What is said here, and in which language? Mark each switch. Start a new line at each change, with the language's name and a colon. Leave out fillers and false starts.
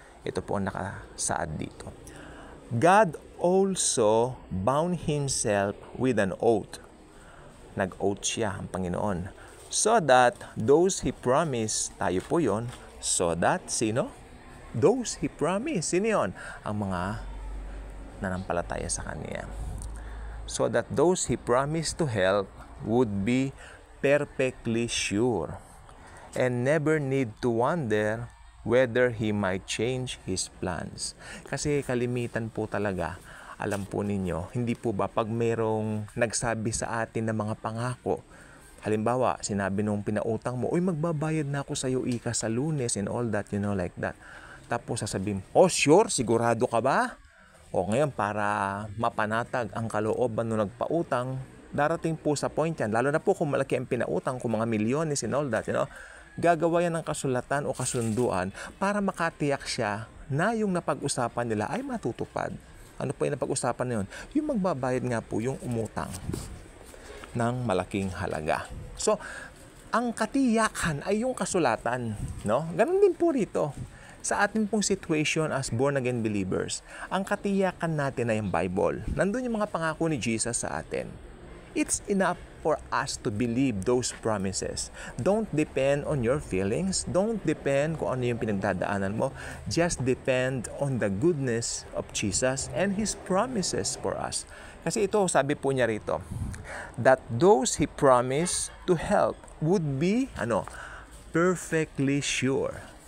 Filipino: Ito po ang nakasaad dito.
English: God also bound himself with an oath.
Filipino: Nag-oath siya ang Panginoon.
English: So that those he promised,
Filipino: tayo po yon,
English: so that,
Filipino: sino?
English: Those he promised.
Filipino: Sino yun? Ang mga nanampalataya sa Kanya.
English: So that those he promised to help would be perfectly sure and never need to wonder whether he might change his plans.
Filipino: Kasi kalimitan po talaga, alam po ninyo, hindi po ba pag merong nagsabi sa atin ng mga pangako, halimbawa, sinabi nung pinautang mo, uy, magbabayad na ako sa iyo ika sa Lunes
English: and all that, like that.
Filipino: Tapos sasabihin,
English: oh sure,
Filipino: sigurado ka ba? O ngayon, para mapanatag ang kalooban nung nagpautang, darating po sa point yan, lalo na po kung malaki ang pinautang, kung mga milyones
English: and all that,
Filipino: gagawa yan ng kasulatan o kasunduan para makatiyak siya na yung napag-usapan nila ay matutupad. Ano po yung napag-usapan na yun? Yung magbabayad nga po yung umutang ng malaking halaga. So, ang katiyakan ay yung kasulatan, no? Ganun din po rito. Sa ating pong situation
English: as born-again believers,
Filipino: ang katiyakan natin ay yung Bible. Nandun yung mga pangako ni Jesus sa atin.
English: It's enough for us to believe those promises. Don't depend on your feelings. Don't depend
Filipino: kung ano yung pinagdadaanan mo.
English: Just depend on the goodness of Jesus and His promises for us.
Filipino: Kasi ito, sabi po niya rito,
English: that those He promised to help would be, perfectly sure.